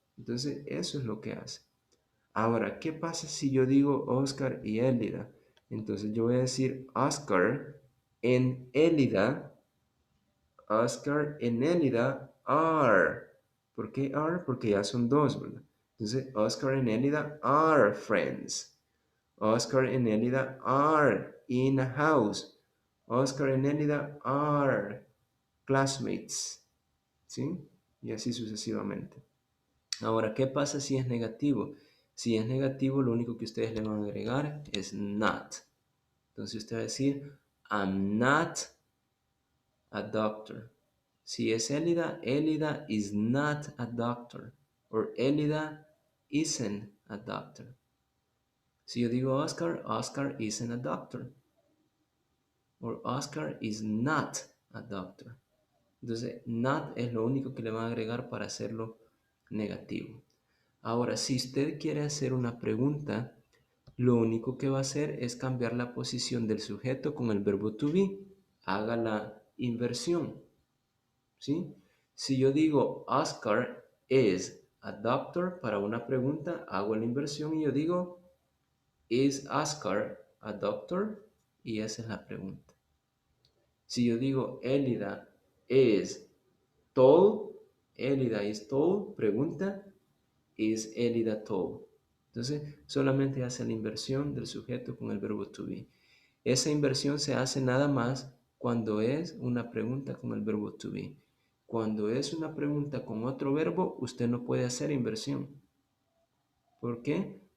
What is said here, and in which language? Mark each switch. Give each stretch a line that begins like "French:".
Spanish: Entonces, eso es lo que hace. Ahora, ¿qué pasa si yo digo Oscar y Elida? Entonces, yo voy a decir Oscar and Elida.
English: Oscar and Elida are.
Spanish: ¿Por qué
English: are?
Spanish: Porque ya son dos, ¿verdad?
English: Entonces, Oscar and Elida are friends. Oscar and Elida are in a house. Oscar and Elida are classmates.
Spanish: ¿Sí? Y así sucesivamente. Ahora, ¿qué pasa si es negativo? Si es negativo, lo único que ustedes le van a agregar es not. Entonces usted va a decir,
English: I'm not a doctor.
Spanish: Si es
English: Elida, Elida is not a doctor. Or Elida isn't a doctor.
Spanish: Si yo digo
English: Oscar, Oscar isn't a doctor. Or Oscar is not a doctor.
Spanish: Entonces, not es lo único que le van a agregar para hacerlo negativo. Ahora, si usted quiere hacer una pregunta, lo único que va a hacer es cambiar la posición del sujeto con el verbo to be. Haga la inversión. ¿Sí? Si yo digo
English: Oscar is a doctor
Spanish: para una pregunta, hago la inversión y yo digo
English: is Oscar a doctor?
Spanish: Y esa es la pregunta. Si yo digo
English: Elida is tall, Elida is tall,
Spanish: pregunta,
English: is Elida tall.
Spanish: Entonces, solamente hace la inversión del sujeto con el verbo to be. Esa inversión se hace nada más cuando es una pregunta con el verbo to be. Cuando es una pregunta con otro verbo, usted no puede hacer inversión. ¿Por qué?